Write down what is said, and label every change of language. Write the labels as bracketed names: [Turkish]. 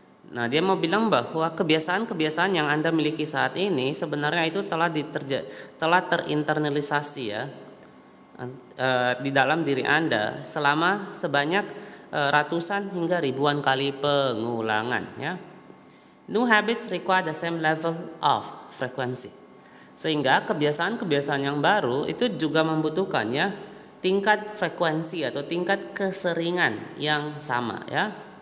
[Indonesian] Nah dia mau bilang bahwa kebiasaan-kebiasaan yang Anda miliki saat ini sebenarnya itu telah terinternalisasi ya, di dalam diri Anda selama sebanyak ratusan hingga ribuan kali pengulangan ya. [English] New habits require the same level of frequency. [Indonesian] Sehingga kebiasaan-kebiasaan yang baru itu juga membutuhkan ya tingkat frekuensi atau tingkat keseringan yang sama ya.